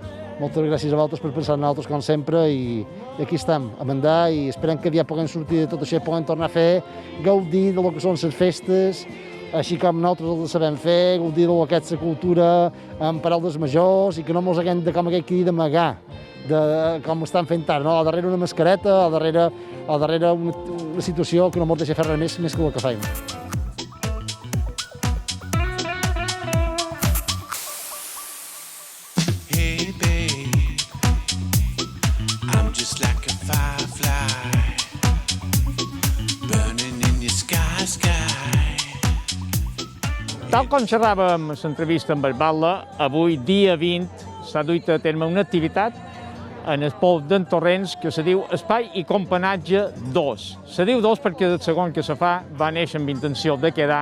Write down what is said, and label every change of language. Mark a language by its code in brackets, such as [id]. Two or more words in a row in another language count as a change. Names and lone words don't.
[ca] Moltes gràcies a vosaltres per pensar en nosaltres, com sempre, i aquí estem, a mandar, i esperem que aviat puguem sortir de tot això i puguem tornar a fer, gaudir de lo que són les festes, així com nosaltres els sabem fer, gaudir de lo que és la cultura amb paraules majors i que no ens haguem de, com aquell que dir, d'amagar, com estan fent ara, no? Al darrere una mascareta, al darrere una situació que no ens deixa fer res més que el que fem. [en] Hey babe, I'm just like a firefly, burning in your sky. [ca] Tal com xerràvem a l'entrevista amb el Batlle, avui, dia 20, s'ha duit a terme una activitat en el poble d'en Torrents que se diu Espai i Companatge 2. Se diu 2 perquè el segon que se fa va néixer amb intenció de quedar.